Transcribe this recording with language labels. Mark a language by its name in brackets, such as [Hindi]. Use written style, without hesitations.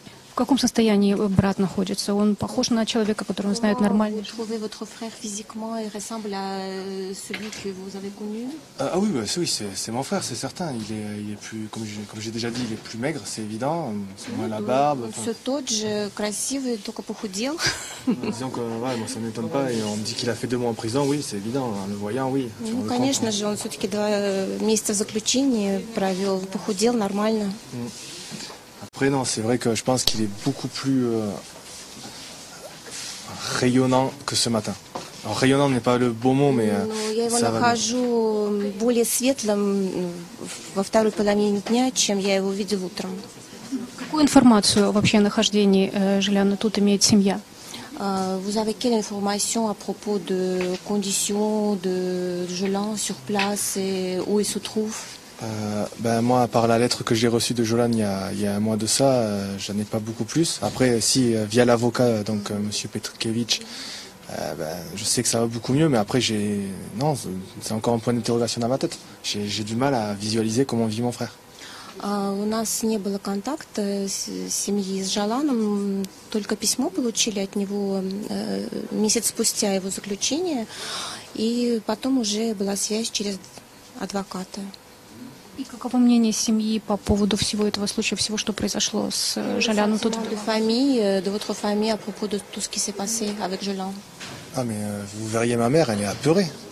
[Russian] В каком состоянии брат находится? Он похож на человека, которого знает нормально? [French] Vous trouvez votre frère physiquement, il ressemble à celui que vous avez connu? Ah oui, oui, c'est mon frère, c'est certain. Il est plus, comme j'ai déjà dit, il est plus maigre, c'est évident. C'est moins la barbe. [Russian] Все тот же, красивый, только похудел. [French] Disons que ouais, moi ça ne m'étonne pas. Et on me dit qu'il a fait 2 mois en prison, oui, c'est évident. En le voyant, oui. [Russian] Ну, конечно же, он все-таки 2 месяца в заключении провел, похудел нормально. [French] Après, non, c'est vrai que je pense qu'il est beaucoup plus rayonnant que ce matin. Alors, rayonnant n'est pas le bon mot, mais [Russian] я его нахожу более светлым во второй половине дня, чем я его видел утром. Какую информацию вообще о нахождении Жаляна тут имеет семья? [French] Vous avez quelle information à propos de conditions de Jolan sur place et où il se trouve? Moi, à part la lettre que j'ai reçue de Jolan il y a un mois de ça, j'en ai pas beaucoup plus. Après, si via l'avocat, donc Monsieur Petkevich, je sais que ça va beaucoup mieux, mais après non, c'est encore un point d'interrogation dans ma tête. J'ai du mal à visualiser comment vit mon frère. [Russian] У нас не было контакта с семьей с Жаланом, только письмо получили от него месяц спустя его заключение, и потом уже была связь через адвоката. И каково мнение семьи по поводу всего этого случая, всего, что произошло с Жаляном тут? [French] De votre famille à propos de tout ce qui s'est passé avec Jolan. Ah mais vous verriez ma mère, elle est apeurée.